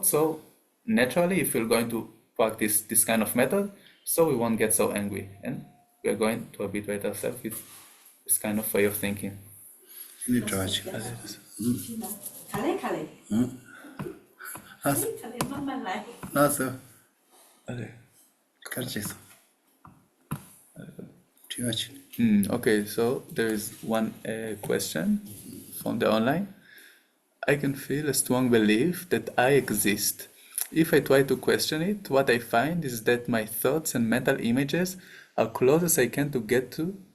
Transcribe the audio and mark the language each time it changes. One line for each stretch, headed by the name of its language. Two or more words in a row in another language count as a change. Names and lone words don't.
English: So naturally, if we're going to practice this kind of method, so we won't get so angry, and we're going to habituate ourselves with this kind of way of thinking. Ini Dorje. Kale. Kale mama lai. Nasa. Okay. Karches. Dorje. Okay, so there is one question from the online. I can feel a strong belief that I exist. If I try to question it, what I find is that my thoughts and mental images are close as I can to get to.